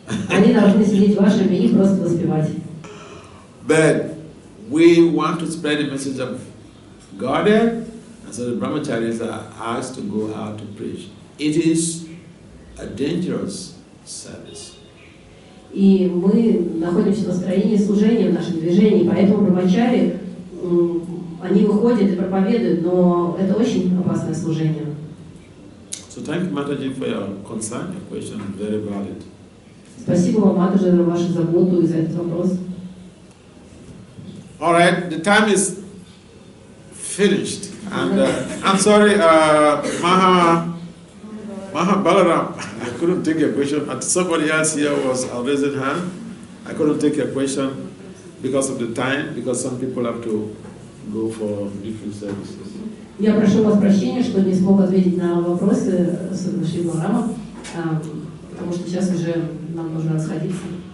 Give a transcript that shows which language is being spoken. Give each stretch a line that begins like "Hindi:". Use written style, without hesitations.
Russian: Они должны сидеть в ашраме и просто воспевать.
English: But we want to spread the message of Godhead, and so the brahmacharis are asked to go out to preach. It is a dangerous service.
Russian: И мы находимся в настроении служения в нашем движении, поэтому брамачари, они выходят и проповедуют, но это очень опасное служение.
English: So thank you, Mataji, for your concern. Your question is very valid.
Russian: Спасибо вам, Матаджи, за вашу заботу и за этот вопрос.
English: All right, the time is finished, and I'm sorry, Maha Balaram, I couldn't take your question. Somebody else here was raising hand. I couldn't take your question because of the time, because some people have to go for different services.
Russian: Я прошу вас прощения, что не смог ответить на вопросы Шри Баларама, потому что сейчас уже нам нужно расходиться.